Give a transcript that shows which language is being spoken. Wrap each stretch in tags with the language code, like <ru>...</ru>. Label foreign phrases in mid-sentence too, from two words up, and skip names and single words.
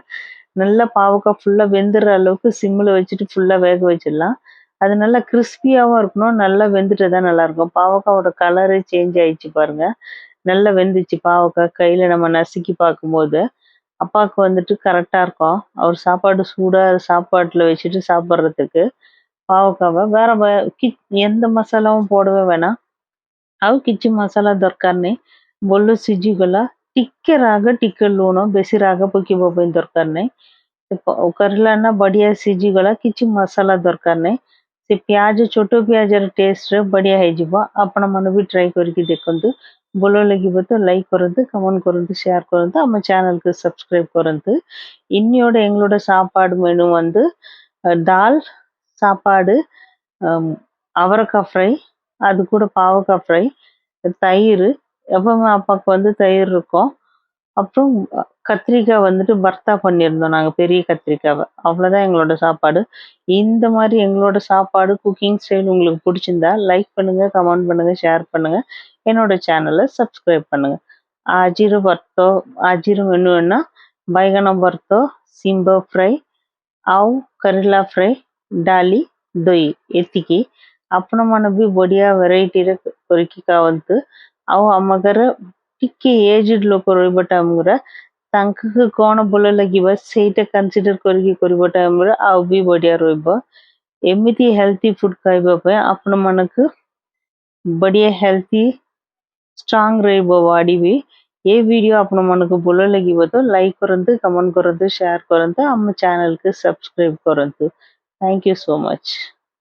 <ta>நல்லா பாவக்காய் ஃபுல்லாக வெந்துடுற அளவுக்கு சிம்மில் வச்சுட்டு ஃபுல்லாக வேக வச்சிடலாம் அது நல்லா கிறிஸ்பியாகவும் இருக்கணும் நல்லா வெந்துட்டு தான் நல்லாயிருக்கும் பாவக்காவோட</ta> <en>colour change</en> <ta>ஆயிடுச்சு பாருங்கள் நல்லா வெந்துச்சு பாவக்காய் கையில் நம்ம நசுக்கி பார்க்கும்போது அப்பாவுக்கு வந்துட்டு கரெக்டாக இருக்கும் அவர் சாப்பாடு சூடாக சாப்பாட்டில் வச்சுட்டு சாப்பிட்றதுக்கு பாவக்காவை வேற எந்த மசாலாவும் போடவே வேணாம்</ta> <or>ଆଉ କିଛି ମସଲା ଦରକାର ନାହିଁ ଭଲ ସିଝିଗଲା ଟିକେ ରାଗ ଟିକେ ଲୁଣ ବେଶୀ ରାଗ ପକେଇବା ପାଇଁ ଦରକାର ନାହିଁ କରିଲା ନା ବଢ଼ିଆ ସିଝିଗଲା କିଛି ମସଲା ଦରକାର ନାହିଁ ସେ ପିଆଜ ଛୋଟ ପିଆଜର ଟେଷ୍ଟରେ ବଢ଼ିଆ ହେଇଯିବ ଆପଣମାନେ ବି ଟ୍ରାଏ କରିକି ଦେଖନ୍ତୁ ଭଲ ଲାଗିବ ତ லைக் କରନ୍ତୁ கமெண்ட் କରନ୍ତୁ ஷேர் କରନ୍ତୁ</or> <ta>நம்ம சேனலுக்கு சப்ஸ்கிரைப்</ta> <or>କରନ୍ତୁ</or> <ta>இன்னியோட எங்களோட சாப்பாடு மெனு வந்து தால் சாப்பாடு அவரைக்காய் ஃப்ரை அது கூட பாவக்காய் ஃப்ரை தயிர் எப்பவுமே அப்பாவுக்கு வந்து தயிர் இருக்கும் அப்புறம் கத்திரிக்காய் வந்துட்டு பர்த்தா பண்ணியிருந்தோம் நாங்கள் பெரிய கத்திரிக்காவை அவ்வளோதான் எங்களோட சாப்பாடு இந்த மாதிரி எங்களோட சாப்பாடு</ta> <en>cooking style</en> <ta>உங்களுக்கு பிடிச்சிருந்தா லைக் பண்ணுங்கள் கமெண்ட் பண்ணுங்கள் ஷேர் பண்ணுங்கள் என்னோட சேனலை சப்ஸ்கிரைப் பண்ணுங்கள்</ta> <or>ଆଜିର ମେନୁ ଏନା ବାଇଗଣ ଭର୍ତ୍ତ ଶିମ୍ବ ଫ୍ରାଏ ଆଉ କରେଲା ଫ୍ରାଏ ଡାଲି ଦହି ଏତିକି ଆପଣମାନେ ବି ବଢ଼ିଆ ଭେରାଇଟିରେ କରିକି ଖାଆନ୍ତୁ ଆଉ ଆମ ଘରେ ଟିକେ ଏଜ୍ଡ ଲୋକ ରହିବା ଟାଇମ୍ରେ ତାଙ୍କୁ କ'ଣ ଭଲ ଲାଗିବ ସେଇଟା କନସିଡର କରିକି କରିବା ଟାଇମ୍ରେ ଆଉ ବି ବଢ଼ିଆ ରହିବ ଏମିତି</or> <en>healthy food</en> <or>ଖାଇବା ପାଇଁ ଆପଣମାନଙ୍କୁ ବଢ଼ିଆ</or> <en>healthy strong</en> <or>ରହିବ ବଡି ବି</or> <hi>ये वीडियो</hi> <or>ଆପଣମାନଙ୍କୁ ଭଲ ଲାଗିବ ତ ଲାଇକ୍ କରନ୍ତୁ କମେଣ୍ଟ କରନ୍ତୁ ସେୟାର କରନ୍ତୁ ଆମ ଚ୍ୟାନେଲକୁ ସବସ୍କ୍ରାଇବ କରନ୍ତୁ</or> <en>thank you so much.</en>